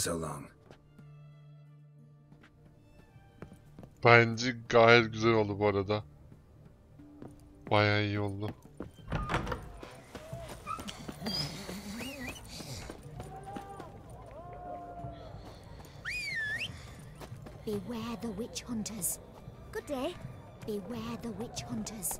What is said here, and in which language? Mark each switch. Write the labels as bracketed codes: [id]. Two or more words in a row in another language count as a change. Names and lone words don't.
[en] So long. [tr] Bence gayet güzel oldu bu arada. Bayağı iyi oldu. [en] Beware the witch hunters. Good day. Beware the witch hunters.